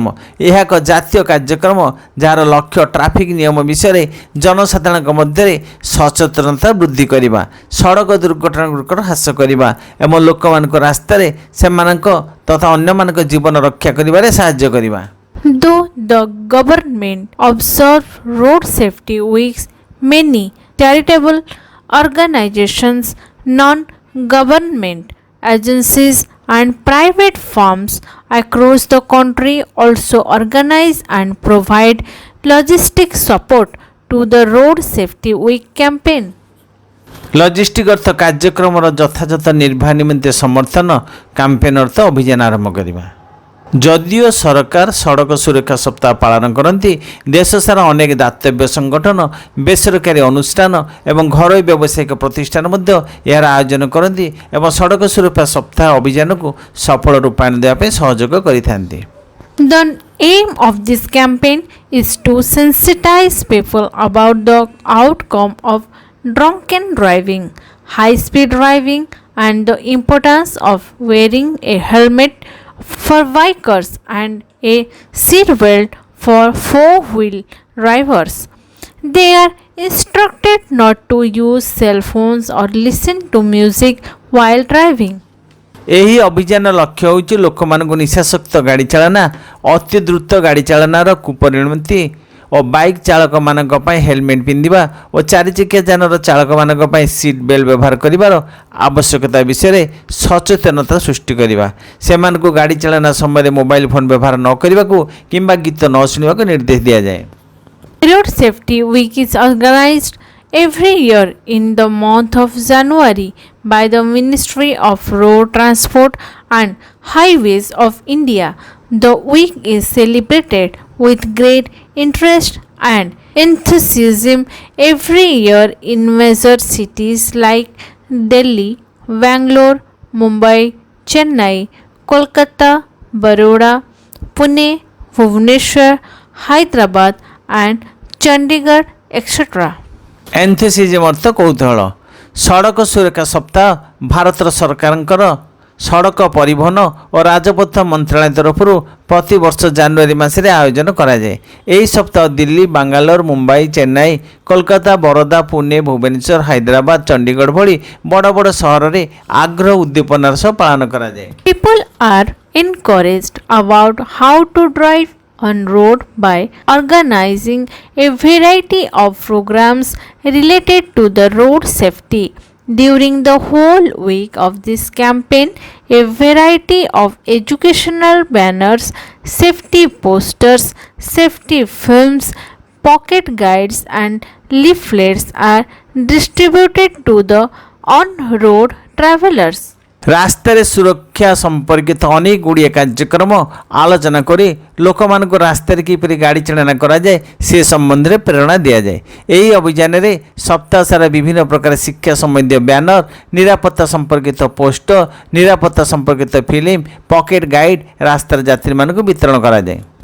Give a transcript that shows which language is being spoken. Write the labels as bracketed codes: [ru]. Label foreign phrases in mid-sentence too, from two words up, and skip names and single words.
[or] ଏହା ଏକ ଜାତୀୟ କାର୍ଯ୍ୟକ୍ରମ ଯାହାର ଲକ୍ଷ୍ୟ ଟ୍ରାଫିକ୍ ନିୟମ ବିଷୟରେ ଜନସାଧାରଣଙ୍କ ମଧ୍ୟରେ ସଚେତନତା ବୃଦ୍ଧି କରିବା, ସଡ଼କ ଦୁର୍ଘଟଣାଗୁଡ଼ିକର ହ୍ରାସ କରିବା ଏବଂ ଲୋକମାନଙ୍କ ରାସ୍ତାରେ ସେମାନଙ୍କ ତଥା ଅନ୍ୟମାନଙ୍କ ଜୀବନ ରକ୍ଷା କରିବାରେ ସାହାଯ୍ୟ କରିବା। [en] Though the government observes road safety weeks, many charitable organizations, non-government agencies, and private firms across the country also organize and provide logistic support to the Road Safety Week campaign. [or] ଲଜିଷ୍ଟିକ୍ ଅର୍ଥ କାର୍ଯ୍ୟକ୍ରମର ଯଥାଯଥ ନିର୍ବାହ ନିମନ୍ତେ ସମର୍ଥନ କ୍ୟାମ୍ପେନ୍ ଅର୍ଥ ଅଭିଯାନ ଆରମ୍ଭ କରିବା। ଯଦିଓ ସରକାର ସଡ଼କ ସୁରକ୍ଷା ସପ୍ତାହ ପାଳନ କରନ୍ତି, ଦେଶ ସାରା ଅନେକ ଦାତବ୍ୟ ସଂଗଠନ, ବେସରକାରୀ ଅନୁଷ୍ଠାନ ଏବଂ ଘରୋଇ ବ୍ୟବସାୟିକ ପ୍ରତିଷ୍ଠାନ ମଧ୍ୟ ଏହାର ଆୟୋଜନ କରନ୍ତି ଏବଂ ସଡ଼କ ସୁରକ୍ଷା ସପ୍ତାହ ଅଭିଯାନକୁ ସଫଳ ରୂପାୟନ ଦେବା ପାଇଁ ସହଯୋଗ କରିଥାନ୍ତି। [en] The aim of this campaign is to sensitize people about the outcome of drunken driving, high-speed driving, and the importance of wearing a helmet for bikers and a seat belt for four-wheel drivers. They are instructed not to use cell phones or listen to music while driving. [or] ଏହି ଅଭିଯାନ ଲକ୍ଷ୍ୟ ହେଉଛି ଲୋକମାନଙ୍କୁ ନିଶାସକ୍ତ ଗାଡ଼ି ଚାଳନା, ଅତି ଦ୍ରୁତ ଗାଡ଼ି ଚାଳନାର କୁପରିଣତି ଓ ବାଇକ୍ ଚାଳକମାନଙ୍କ ପାଇଁ ହେଲମେଟ୍ ପିନ୍ଧିବା ଓ ଚାରିଚକିଆ ଯାନର ଚାଳକମାନଙ୍କ ପାଇଁ [en] seat belt [or] ବ୍ୟବହାର କରିବାର ଆବଶ୍ୟକତା ବିଷୟରେ ସଚେତନତା ସୃଷ୍ଟି କରିବା। ସେମାନଙ୍କୁ ଗାଡ଼ି ଚାଳନା ସମୟରେ [en] mobile phone [or] ବ୍ୟବହାର ନ କରିବାକୁ କିମ୍ବା ଗୀତ ନ ଶୁଣିବାକୁ ନିର୍ଦ୍ଦେଶ ଦିଆଯାଏ। [en] Road Safety Week is organized every year in the month of January by the Ministry of Road Transport and Highways of India. The week is celebrated with great interest and enthusiasm every year in major cities like Delhi, Bangalore, Mumbai, Chennai, Kolkata, Baroda, Pune, Bhubaneswar, Hyderabad, and Chandigarh, etc. [or] ଏନ୍ଥୁସିଜମ୍ ଅର୍ଥ କୌତୂହଳ। ସଡ଼କ ସୁରକ୍ଷା ସପ୍ତାହ ଭାରତ ସରକାରଙ୍କର ସଡ଼କ ପରିବହନ ଓ ରାଜପଥ ମନ୍ତ୍ରଣାଳୟ ତରଫରୁ ପ୍ରତିବର୍ଷ ଜାନୁଆରୀ ମାସରେ ଆୟୋଜନ କରାଯାଏ। ଏହି ସପ୍ତାହ ଦିଲ୍ଲୀ, ବାଙ୍ଗାଲୋର, ମୁମ୍ବାଇ, ଚେନ୍ନାଇ, କୋଲକାତା, ବରୋଦା, ପୁନେ, ଭୁବନେଶ୍ୱର, ହାଇଦ୍ରାବାଦ, ଚଣ୍ଡିଗଡ଼ ଭଳି ବଡ଼ ବଡ଼ ସହରରେ ଆଗ୍ରହ ଉଦ୍ଦୀପନାର ସହ ପାଳନ କରାଯାଏ। [en] People are encouraged about how to drive on road by organizing a variety of programs related to the road safety. During the whole week of this campaign, a variety of educational banners, safety posters, safety films, pocket guides, and leaflets are distributed to the on-road travelers. [or] ରାସ୍ତାରେ ସୁରକ୍ଷା ସମ୍ପର୍କିତ ଅନେକ ଗୁଡ଼ିଏ କାର୍ଯ୍ୟକ୍ରମ ଆଲୋଚନା କରି ଲୋକମାନଙ୍କୁ ରାସ୍ତାରେ କିପରି ଗାଡ଼ି ଚାଳନା କରାଯାଏ ସେ ସମ୍ବନ୍ଧରେ ପ୍ରେରଣା ଦିଆଯାଏ। ଏହି ଅଭିଯାନରେ ସପ୍ତାହ ସାରା ବିଭିନ୍ନ ପ୍ରକାର ଶିକ୍ଷା ସମ୍ବନ୍ଧୀୟ ବ୍ୟାନର, ନିରାପତ୍ତା ସମ୍ପର୍କିତ ପୋଷ୍ଟର, ନିରାପତ୍ତା ସମ୍ପର୍କିତ ଫିଲ୍ମ, [en] pocket guide [or] ରାସ୍ତାର ଯାତ୍ରୀମାନଙ୍କୁ ବିତରଣ କରାଯାଏ।